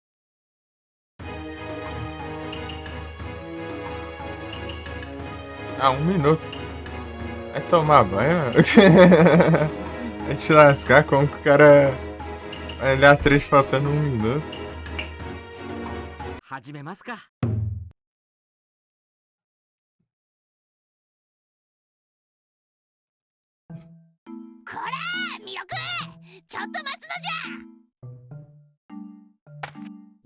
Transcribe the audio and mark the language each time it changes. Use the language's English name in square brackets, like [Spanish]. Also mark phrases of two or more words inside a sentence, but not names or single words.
[Portuguese] Ah, 1 minuto. Vai tomar banho? Vai te lascar como que o cara vai olhar 3 faltando 1 minuto. [Japanese] 始めますか。こら弥勒、ちょっと待つのじゃ。